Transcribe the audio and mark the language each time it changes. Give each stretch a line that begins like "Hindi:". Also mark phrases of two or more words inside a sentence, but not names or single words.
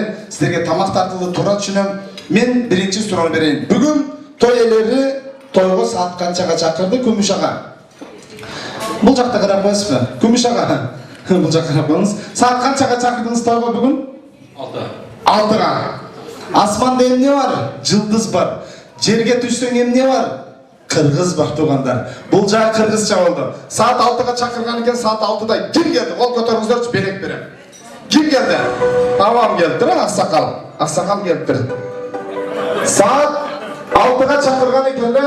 Kazakh: Сіздерге тамақ тартылды тура түсінем. Мен бірінші сұрау берейін. Бүгін той иелері тойға саат қаншаға шақырды? Күміш аға. Бұл жақта қарап қойсыз ба? Күміш аға. Бұл жақта қарап қойыңыз. Саат қаншаға шақырдыңыз тойға бүгін? 6-ға.
Kyrgyz: Асманда эмне бар? Жылдыз бар. Жерге түссең эмне бар? Қырғыз бар туғандар.
Kazakh: Бұл жағы қырғызша болды. Саат 6-ға шақырған екен, саат 6-да кім келді? Қол көтеріңіздерші, белек берем. Кім келді? Амам келді, ақсақал. Ақсақал келді. Саат 6-ға шақырған екен.